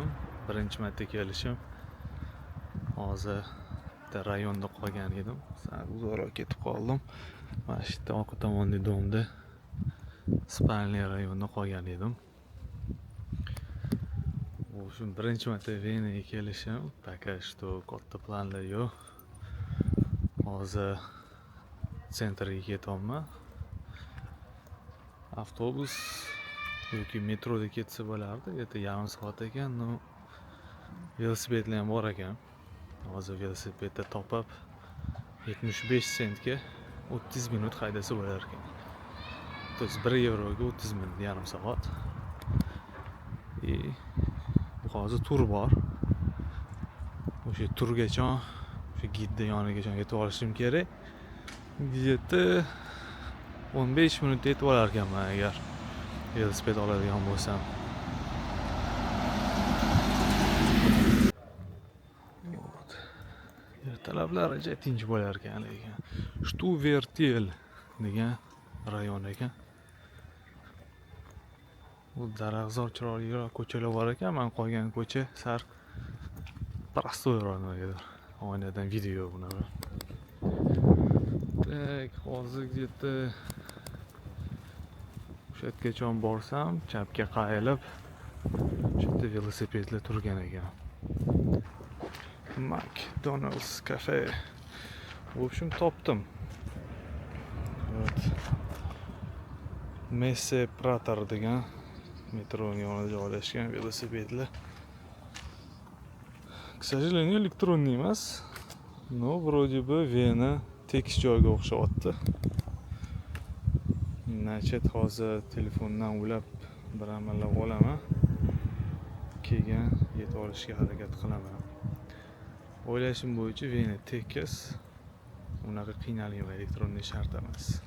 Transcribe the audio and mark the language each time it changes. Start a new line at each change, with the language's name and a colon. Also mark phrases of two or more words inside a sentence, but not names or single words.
Uzbek: Birinchi marta kelishim. Hozir bitta rayonda qolgan edim. Sal uzoqroq ketib qoldim. Mana shu yerda orqa tomonda domda Spalniy rayonida qolgan edim. Shu birinchi marta Venaga kelishim.
Russian: Пока что
Uzbek: katta planlar yo'q. Hozir sentrga ketyapman. Avtobus yoki metroda ketsa bo'lardi. Yerda yarim soat ekan, no velosipedlar ham bor ekan. Hozir velosipedni topib 75 sentga 30 minut haydasa bo'lar ekan.
Russian: То есть
Uzbek: 1 yevroga 30 minut, yarim soat. Hozir tur bor. O'sha turgacha, o'sha gidda yonigacha yetib olishim kerak. Где-то 15 minutda yetib olar ekanman agar velosiped oladigan bo'lsam. Ertalablar ajoyib tinch bo'lar ekan lekin. Shtuvertel degan rayon ekan. Bu daraxtzor chiroyliroq ko'chalar bor ekan. Men qolgan ko'cha sar prostoyroq edi. Oynadan video bunaqa. Tak, hozir где-то o'sha yergacha borsam, chapga qayilib, shu yerda velosipedlar turgan ekan. McDonald's cafe.
Russian: В общем,
Uzbek: topdim. Evet. Messe Prater degan metroning yonida joylashgan velosipedlar.
Russian: К сожалению,
Uzbek: elektronniy emas.
Russian: Но вроде бы
Uzbek: Vena tekis joyga o'xshayapti. Nachet hozir telefondan ulab bir amallab olaman. Keyin yetib olishga harakat qilaman. O'ylashim bo'yicha Vena tekis. Unaqa qiynalgan elektronniy shart emas.